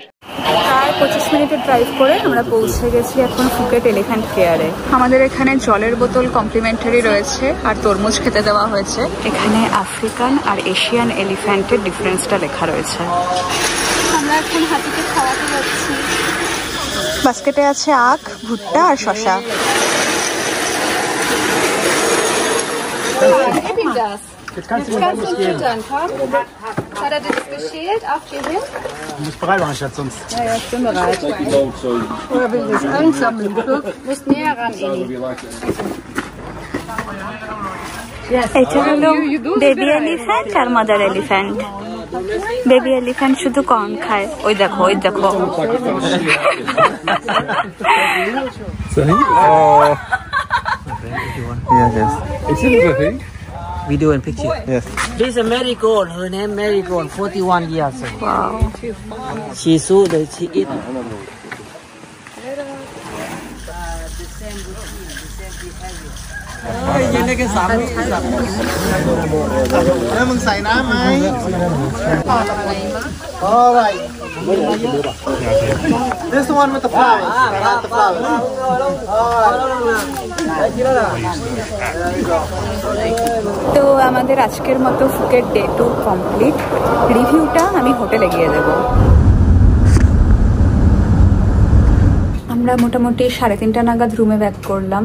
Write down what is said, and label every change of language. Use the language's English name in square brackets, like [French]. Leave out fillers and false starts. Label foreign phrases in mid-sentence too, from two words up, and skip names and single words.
[Bangla] প্রায় 25 মিনিটের ড্রাইভ করে আমরা পৌঁছে গেছি এখন ফুকেট এলিফ্যান্ট কেয়ারে। আমাদের এখানে জলের বোতল কমপ্লিমেন্টারি রয়েছে আর তরমুজ খেতে দেওয়া হয়েছে। এখানে আফ্রিকান আর [English] Asian elephant [Bangla] ডিফারেন্সটা লেখা রয়েছে। আমরা এখন হাতিকে খাওয়াতে যাচ্ছি। বাস্কেটে আছে আখ, ভুট্টা আর শসা। [German] Jetzt kannst du uns füttern, komm. Hat er das geschält auf die Hin? Du musst bereit machen, Schatz, sonst. Ja, ich bin bereit. Oder will ich das einsammeln? Du musst näher ran, Eli. [Bangla] এটা হলো [English] baby elephant [Bangla] আর [English] mother elephant. baby elephant [Bangla] শুধু কর্ন খায়। ওই দেখো, ওই দেখো। [English] Video and picture. Yes. This is a marigold. Her name marigold. 41 years. Wow. She sold it. She eat. All right. This one with the flowers. The flowers. [Bangla] তো আমাদের আজকের মতো ফুকেট [English] day 2 complete. [Bangla] রিভিউটা আমি হোটেলে গিয়ে দেবো। আমরা মোটামুটি 3:30 নাগাদ রুমে ব্যাক করলাম।